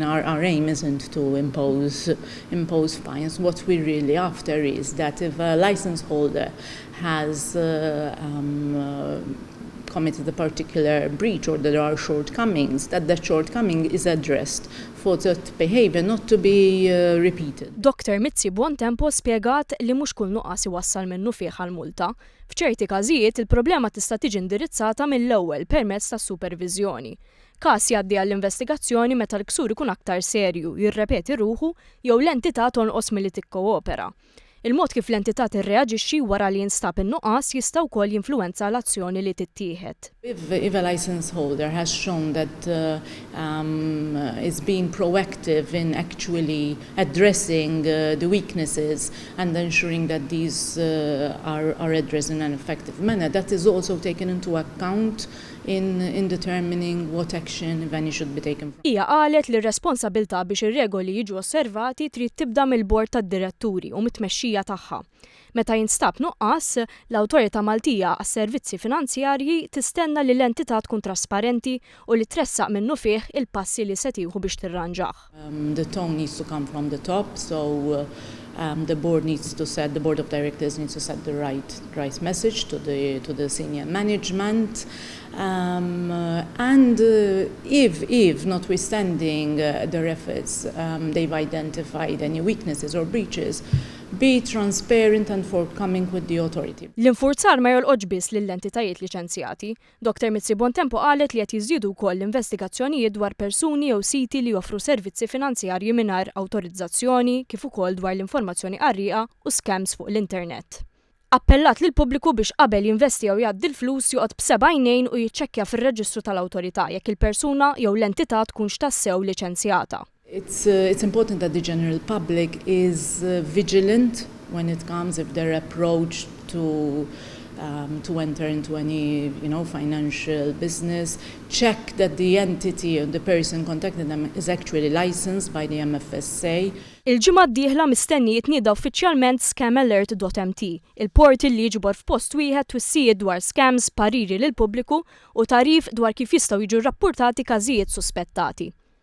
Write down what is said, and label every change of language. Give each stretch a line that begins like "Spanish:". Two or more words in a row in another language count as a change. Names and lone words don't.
English: our aim isn't to impose fines. What we're really after is that if a license holder has committed a particular breach or there are shortcomings, that shortcoming is addressed for that behavior not to be repeated.
Maltese: Dr. Mizzi Buontempo spjegat li mhux kull nuqqas iwassal minnu fih għall-multa. F'ċerti każijiet il-problema tista' tiġi indirizzata mill-ewwel permezz tas-superviżjoni. Każ jgħaddi għall-investigazzjoni meta l-ksur ikun aktar serju, jirrepeti ruħu jew l-entità tonqos milli tikkoopera. Il-mod kif l-entità tirreaġixxi wara li jinstab in-nuqqas jista' wkoll jinfluwenza l-azzjoni li tittieħed.
English: If a license holder has shown that is being proactive in actually addressing the weaknesses and ensuring that these are addressed in an effective manner, that is also taken into account in determining what action, if any, should be taken.
Maltese: Hija qalet li r-responsabbiltà biex ir-regoli jiġu osservati trid tibda mill-bord tad-diretturi u mit-tmexxija tagħha. Meta jinstab nuqqas, l-Awtorità Maltija għas-Servizzi Finanzjarji tistenna li l-entità tkun trasparenti u li tressaq minnu fih il-passi li se tieħu biex tirranġah.
English: The tone needs to come from the top, so the board of directors needs to set the right message to the senior management. If notwithstanding their efforts, they've identified any weaknesses or breaches, be transparent and forthcoming with the authority.
Maltese: L-infurzar ma jolqodx biss lill-entitajiet liċenzjati. Dr. Mizzi Buontempo qalet li qed jiżdiedu wkoll l-investigazzjonijiet dwar persuni jew siti li joffru servizzi finanzjarji mingħajr awtorizzazzjoni kif ukoll dwar l-informazzjoni qarrieqa u scams fuq l-internet. Appellat lil pubbliku biex qabel jinvesti jew jgħaddi l-flus joqgħod b'seba' għajnejn u jiċċekkja fir-reġistru tal-awtorità jekk il-persuna jew l-entità tkunx tassew liċenzjata.
English: It's important that the general public is vigilant when it comes if they're approached to enter into any financial business. Check that the entity or the person contacting them is actually licensed by the MFSA.
Maltese: Il-ġimgħa d-dieħla mistenni jitnieda uffiċjalment scamalert.mt, il-portal li jiġbor f'post wieħed twissijiet dwar scams, pariri lil pubbliku u tarif dwar kif jistgħu jiġu rrappurtati każijiet suspettati.